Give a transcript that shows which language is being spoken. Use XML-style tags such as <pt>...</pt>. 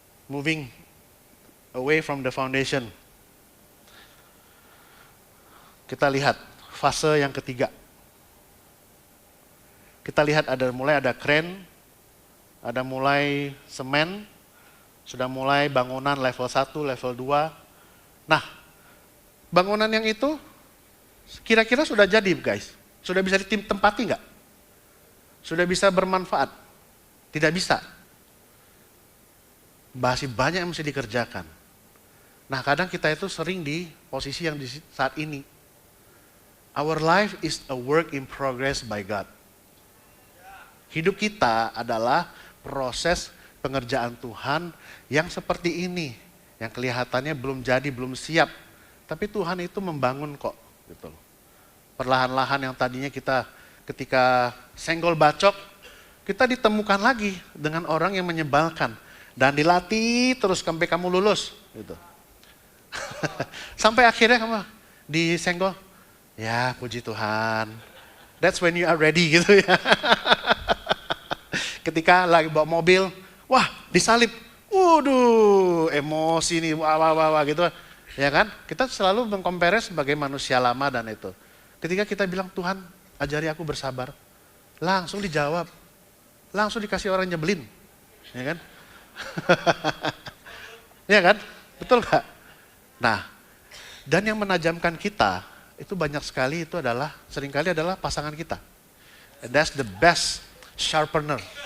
<en>Moving away from the foundation.</en> <id>Kita lihat fase yang ketiga. Kita lihat mulai ada kren, ada mulai semen, sudah mulai bangunan level 1, level 2. Nah, bangunan yang itu kira-kira sudah jadi guys. Sudah bisa ditempati nggak? Sudah bisa bermanfaat? Tidak bisa. Masih banyak yang mesti dikerjakan. Nah kadang kita itu sering di posisi yang di saat ini.</id> <en>Our life is a work in progress by God.</en> <id>Hidup kita adalah proses pengerjaan Tuhan yang seperti ini. Yang kelihatannya belum jadi, belum siap. Tapi Tuhan itu membangun kok. Gitu. Perlahan-lahan yang tadinya kita ketika senggol bacok, kita ditemukan lagi dengan orang yang menyebalkan. Dan dilatih terus sampai kamu lulus. Gitu. Sampai akhirnya kamu disenggol. Ya puji Tuhan.</id> <en>That's when you are ready</en> <id>gitu ya. Ketika lagi bawa mobil, wah disalib. Waduh, emosi nih, wah gitu. Ya kan? Kita selalu mengcompare sebagai manusia lama dan itu. Ketika kita bilang, Tuhan ajari aku bersabar. Langsung dijawab. Langsung dikasih orang nyebelin. Ya kan? Ya kan? Betul gak? Nah, dan yang menajamkan kita, itu banyak sekali itu adalah, seringkali adalah pasangan kita.</id> <en>And that's the best sharpener.</en>